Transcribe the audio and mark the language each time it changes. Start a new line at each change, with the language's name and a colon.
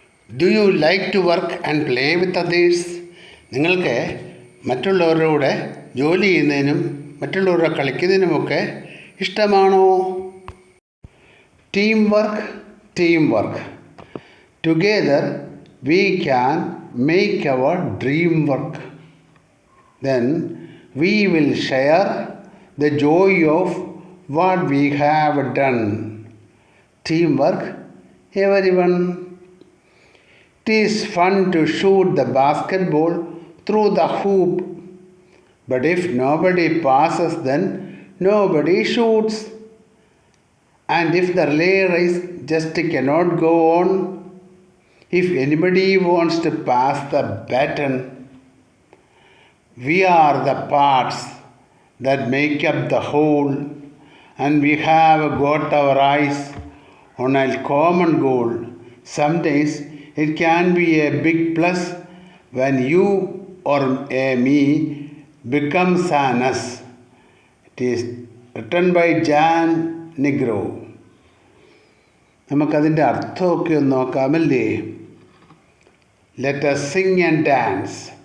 English: Do you like to work and play with others?
Malayalam: നിങ്ങൾക്ക് മറ്റുള്ളവരോട് ജോലി ചെയ്യുന്നതിനും മറ്റുള്ളവരോട് കളിക്കുന്നതിനുമൊക്കെ ഇഷ്ടമാണോ?
English: Teamwork. Together we can make our dream work. Then we will share the joy of what we have done. Teamwork, everyone. It is fun to shoot the basketball through the hoop. But if nobody passes, then nobody shoots. And if the relay race just cannot go on, if anybody wants to pass the baton, we are the parts that make up the whole, and we have got our eyes on a common goal. Sometimes it can be a big plus when you or me becomes an us. It is written by Jan Negro.
Malayalam: നമുക്കതിൻ്റെ അർത്ഥമൊക്കെ ഒന്ന് നോക്കാമല്ലേ?
English: Let us sing and dance.